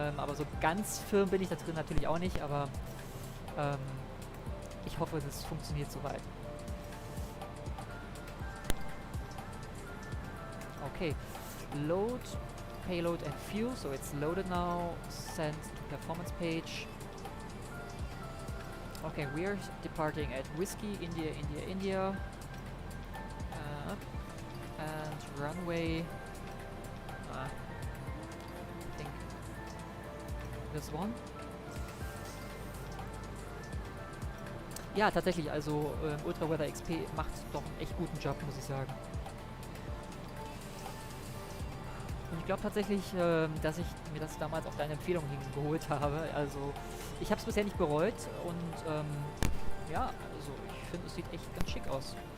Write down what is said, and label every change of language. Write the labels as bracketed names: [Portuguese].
[German] Aber so ganz firm bin ich da drin natürlich auch nicht, aber ich hoffe, das funktioniert soweit. [English] Okay, load, payload and fuel, so it's loaded now, send to performance page. Okay, we are departing at Whiskey, India, India, India. And runway, I think this one. [German] Ja, tatsächlich, also Ultra Weather XP macht doch einen echt guten Job, muss ich sagen. Und ich glaube tatsächlich, dass ich mir das damals auf deine Empfehlung hin geholt habe. Also ich habe es bisher nicht bereut und ja, also ich finde, es sieht echt ganz schick aus.